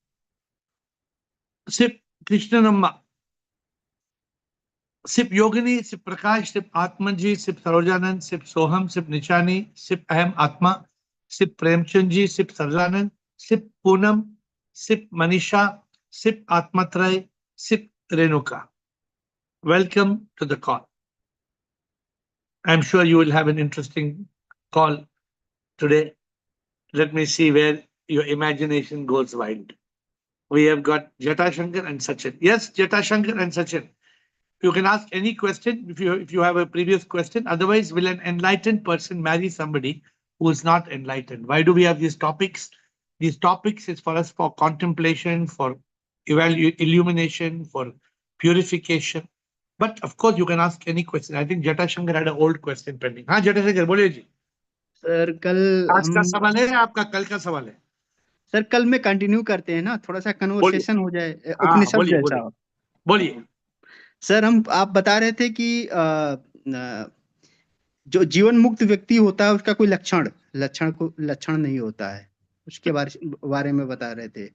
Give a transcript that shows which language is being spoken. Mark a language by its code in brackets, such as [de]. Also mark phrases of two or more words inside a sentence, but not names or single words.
[en] Sip Krishnanamma, Sip Yogini, Sip Prakash, Sip Atmanji, Sip Sarojanand, Sip Soham, Sip Nichani, Sip Ahem Atma, Sip Premchandji, Sip Sarjanand, Sip Poonam, Sip Manisha, Sip Atmatray, Sip Renuka. Welcome to the call. I'm sure you will have an interesting call today. Let me see where your imagination goes wild. We have got Jatashankar and Sachin. Yes, Jatashankar and Sachin. You can ask any question if you have a previous question. Otherwise, will an enlightened person marry somebody who is not enlightened? Why do we have these topics? These topics is for us for contemplation, for illumination, for purification. But of course, you can ask any question. I think Jatashankar had an old question pending. [hi] हाँ Jatashankar, बोलिए जी. सर कल आज का सवाल है आपका कल का सवाल है? सर कल में कंटिन्यू करते हैं ना, थोड़ा सा कन्वर्सेशन हो जाए हाँ उपनिषद बोलिए जैसा। बोलिए बोलिए। सर आप बता रहे थे कि जो जीवन मुक्त व्यक्ति होता है उसका कोई लक्षण नहीं होता है, उसके बारे में बता रहे थे।